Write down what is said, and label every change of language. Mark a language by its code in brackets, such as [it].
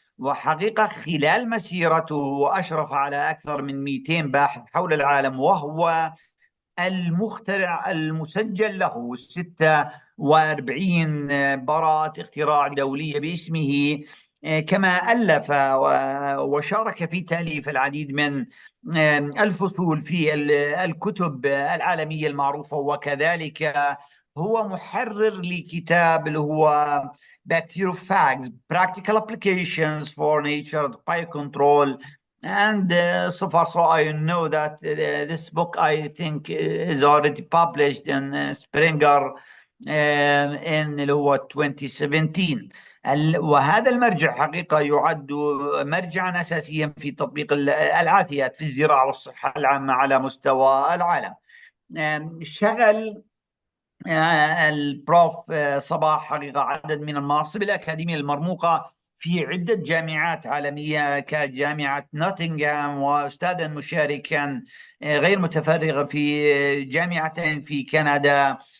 [ar] وحقيقة خلال مسيرته أشرف على أكثر من 200 باحث حول العالم، وهو المخترع المسجل له 46 براءة اختراع دولية باسمه، كما ألف وشارك في تأليف العديد من الفصول في الكتب العالمية المعروفة. وكذلك هو محرر لكتاب اللي هو Bacteriophage Practical Applications for Nature's Biocontrol. [en] And so far, so I know that this book, I think, is already published in Springer in [ar] اللي هو [en] 2017. [ar] وهذا المرجع حقيقة يعد مرجعا أساسيا في تطبيق العافية في الزراعة والصحة العامة على مستوى العالم. شغل البروف صباح حقيقة عدد من المناصب الأكاديمية المرموقة في عدة جامعات عالمية كجامعة نوتنغهام، وأستاذا مشاركا غير متفرغا في جامعتين في كندا،